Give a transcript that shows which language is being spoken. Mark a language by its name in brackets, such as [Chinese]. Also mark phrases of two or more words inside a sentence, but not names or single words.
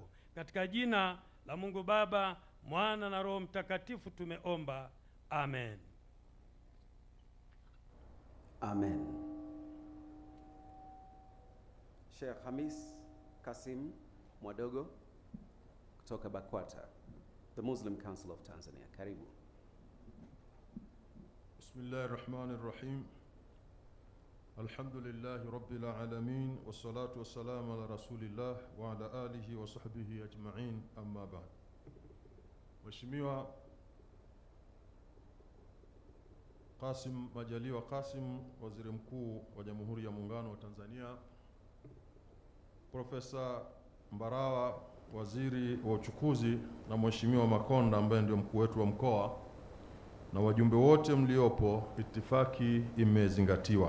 [Swahili] Katika jina la Mungu Baba, Mwana na Roho Mtakatifu tumeomba. Amen. Amen. Sheikh Hamis Kasim Mwadogo kutoka BAKWATA, the Muslim Council of Tanzania. Karibu. [Arabic] بسم الله الرحمن الرحيم. الحمد لله رب العالمين والصلاة والسلام على رسول الله وعلى آله وصحبه أجمعين أما بعد. [Swahili] Mheshimiwa Qasim Majaliwa Qasim, Waziri Mkuu wa Jamhuri ya Muungano wa Tanzania, Profesa Mbarawa, Waziri wa Uchukuzi, na Mheshimiwa Makonda ambaye ndio mkuu wetu wa mkoa, na wajumbe wote mliopo, itifaki imezingatiwa.